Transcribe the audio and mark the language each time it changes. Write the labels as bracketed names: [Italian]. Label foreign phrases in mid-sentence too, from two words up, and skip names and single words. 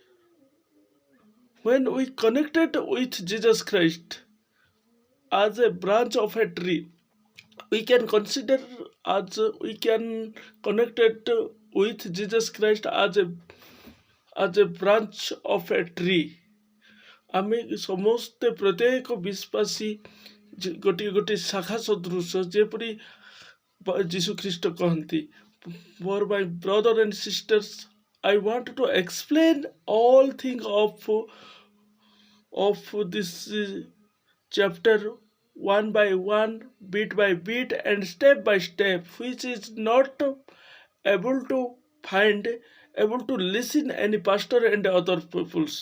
[English] When we connected with Jesus Christ as a branch of a tree, we can consider as we can connect it with Jesus Christ as a branch of a tree. [Odia] ଆମେ ସମସ୍ତେ ପ୍ରତ୍ୟେକ ବିଶ୍ୱାସୀ ଗୋଟିଏ ଗୋଟିଏ ଶାଖା ସଦୃଶ ଯେପରି ଯୀଶୁଖ୍ରୀଷ୍ଟ କହନ୍ତି. [English] For my brother and sisters, I want to explain all things of this chapter one by one, bit by bit, and step by step, which is not able to listen any pastor and other peoples.